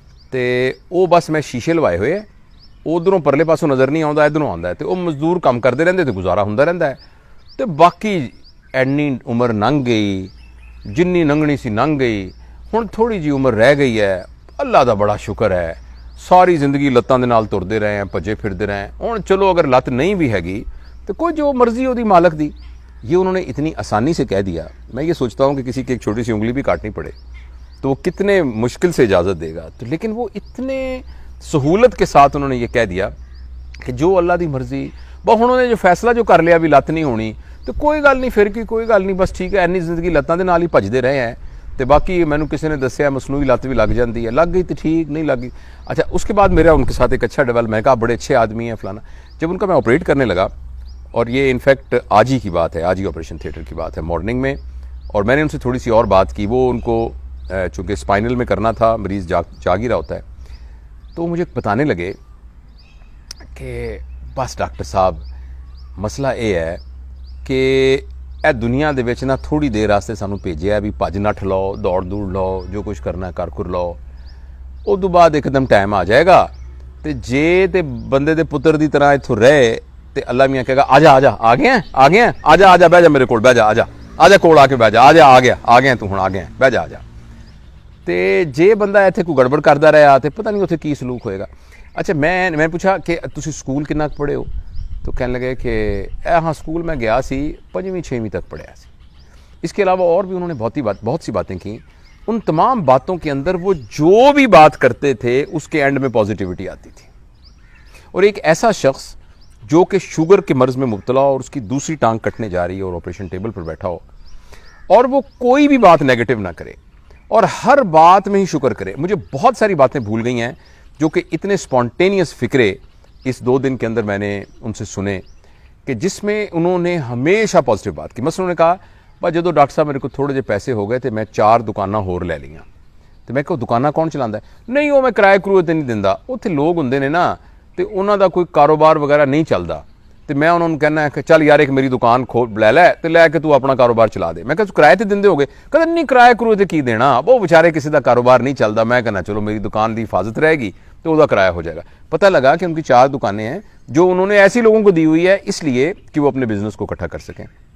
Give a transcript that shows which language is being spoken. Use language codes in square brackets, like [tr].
[pa] تو وہ بس میں شیشے لوائے ہوئے، ادھروں پرلے پاسوں نظر نہیں آتا، ادھروں آتا ہے. [ur] تو وہ مزدور کام کرتے رہتے تو گزارا ہوتا رہتا ہے. [pa] تو باقی اینی عمر لنਘ گئی، جنی لنگنی سی لنਘ گئی، ہن تھوڑی جی عمر رہ گئی ہے. اللہ دا بڑا شکر ہے، ساری زندگی لتاں دے نال تردے رہے ہیں، بھجے پھردے رہے ہیں. ہن چلو اگر لت نہیں بھی ہے تو کوئی جو مرضی ہو دی مالک دی. [ur] یہ انہوں نے اتنی آسانی سے کہہ دیا. میں یہ سوچتا ہوں کہ کسی کی ایک چھوٹی سی انگلی بھی کاٹنی پڑے تو وہ کتنے مشکل سے اجازت دے گا. تو لیکن وہ اتنے سہولت کے ساتھ انہوں نے یہ کہہ دیا کہ [pa] جو اللہ دی مرضی. انہوں نے جو فیصلہ جو کر لیا بھی لت نہیں ہونی، تو کوئی گل نہیں، پھر کی کوئی گل نہیں، بس ٹھیک ہے. اینی زندگی لتاں دے نال ہی بھجدے رہے ہیں. تو باقی مینوں کسی نے دسیا مصنوعی لت بھی لگ جاتی ہے، لگ گئی تو ٹھیک، نہیں لگ گئی. [ur] اچھا، اس کے بعد میرا ان کے ساتھ ایک اچھا ڈیولپ، میں کہا بڑے اچھے آدمی ہیں فلانا. جب ان کا میں آپریٹ کرنے لگا، اور یہ انفیکٹ آج ہی کی بات ہے، آج ہی آپریشن تھیٹر کی بات ہے، مارننگ میں، اور میں نے ان سے تھوڑی سی اور بات کی. وہ ان کو چونکہ اسپائنل میں کرنا تھا، مریض جاگ ہی رہا ہوتا ہے. تو مجھے بتانے لگے کہ بس ڈاکٹر صاحب مسئلہ یہ ہے کہ [pa] اے دنیا دے وچ نا تھوڑی دیر واسطے سانوں بھیجیا بھی بھج نٹھ لو، دوڑ لو، جو کچھ کرنا ہے کر لو. ادو بعد ایک دم ٹائم آ جائے گا تے جے تے بندے دے پتر دی طرح اتھوں رہے تے اللہ میاں کہے گا آجا آ گیا آجا بہ جا میرے کول، بہ جا، آجا کول آ کے بہ جا، آ گیا تو ہن آ گیا، بہ جا. تے جے بندہ ایتھے کوئی گڑبڑ کردا رہا تے پتہ نہیں اتھے کی سلوک ہوئے گا. اچھا، میں پوچھا کہ تسی سکول کنا پڑھے ہو؟ تو کہنے لگے کہ ہاں سکول میں گیا سی، 5ویں 6ویں تک پڑھیا سی. [ur] اس کے علاوہ اور بھی انہوں نے بہت سی باتیں کی. ان تمام باتوں کے اندر وہ جو بھی بات کرتے تھے اس کے اینڈ میں پازیٹیوٹی آتی تھی. اور ایک ایسا شخص جو کہ شوگر کے مرض میں مبتلا ہو اور اس کی دوسری ٹانگ کٹنے جا رہی ہے اور آپریشن ٹیبل پر بیٹھا ہو، اور وہ کوئی بھی بات نیگیٹو نہ کرے، اور ہر بات میں ہی شکر کرے. مجھے بہت ساری باتیں بھول گئی ہیں جو کہ اتنے سپونٹینیس فکرے اس 2 دن کے اندر میں نے ان سے سنے کہ جس میں انہوں نے ہمیشہ پازیٹیو بات کی. [pa] مثلا انہوں نے کہا بھائی جدو ڈاکٹر صاحب میرے کو تھوڑے جے پیسے ہو گئے تو میں 4 دکاناں ہور لے لیاں. تو میں کہو دکاناں کون چلاتا ہے؟ نہیں وہ میں کرائے کرائے تے نہیں دیندا. اتنے لوگ ہوندے نے نا تو انہوں دا کوئی کاروبار وغیرہ نہیں چلتا. تو میں انہوں نے کہنا ہے کہ چل یار ایک میری دکان لے لے تو لے کے تو اپنا کاروبار چلا دے. میں کہا کرائے تے دیندے ہو گے؟ کہتے نہیں کرائے کرائے تے کی دینا، وہ بیچارے کسی دا کاروبار نہیں چلتا. میں کہنا چلو میری دکان دی حفاظت رہے گی [ur] تو وہ کرایہ ہو جائے گا. پتہ لگا کہ ان کی 4 دکانیں ہیں جو انہوں نے ایسی لوگوں کو دی ہوئی ہے اس لیے کہ وہ اپنے بزنس کو اکٹھا کر سکیں.